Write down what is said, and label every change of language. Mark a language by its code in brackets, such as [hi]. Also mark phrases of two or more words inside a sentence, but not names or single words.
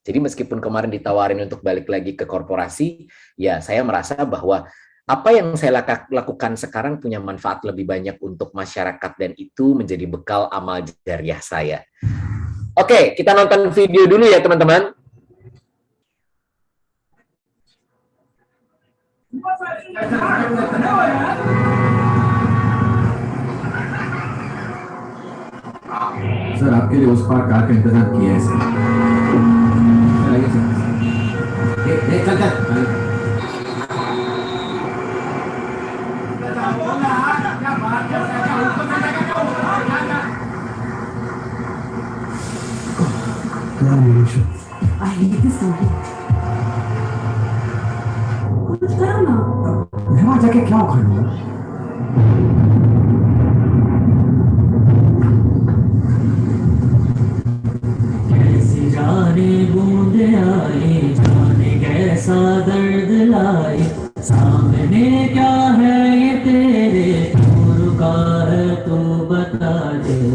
[id] Jadi meskipun kemarin ditawarin untuk balik lagi ke korporasi, ya saya merasa bahwa apa yang saya lakukan sekarang punya manfaat lebih banyak untuk masyarakat dan itu menjadi bekal amal jariah saya. Oke, kita nonton video dulu ya teman-teman. [hi] सर आपके लिए उस पार कार का इंतजार किया है सर चलाइए सर चल चल [en] I hate this movie. [hi] कुछ करो ना। मैं वहाँ जाके क्या उखाड़ूंगा कैसी जाने बूंदे आए जाने कैसा दर्द लाए सामने क्या है ये तेरे तू रुका है तू बता दे